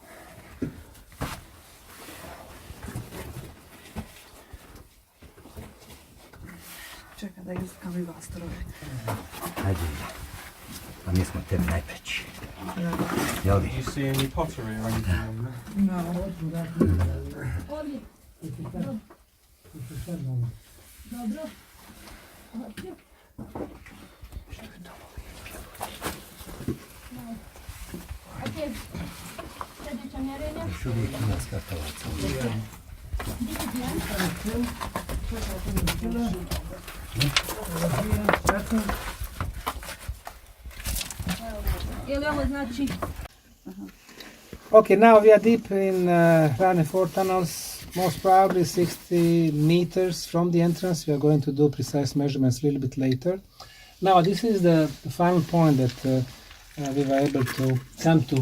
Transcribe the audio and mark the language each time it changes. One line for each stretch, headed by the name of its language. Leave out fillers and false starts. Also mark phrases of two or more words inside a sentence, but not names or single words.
Bosnian: Čekaj da iskam i vas troje. Ajde. A mi smo tebi najpreći. Jel vi?
English: Do you see any pottery or anything on there? No.
Bosnian: Ovdje. Dobro. Ovdje. Okej. Sljedeća mjerenja. Još uvijek ima skakavaca. Je li ovo znači?
English: Okay, now we are deep in Ravne 4 tunnels, most probably 60 meters from the entrance. We are going to do precise measurements a little bit later. Now this is the final point that we were able to come to.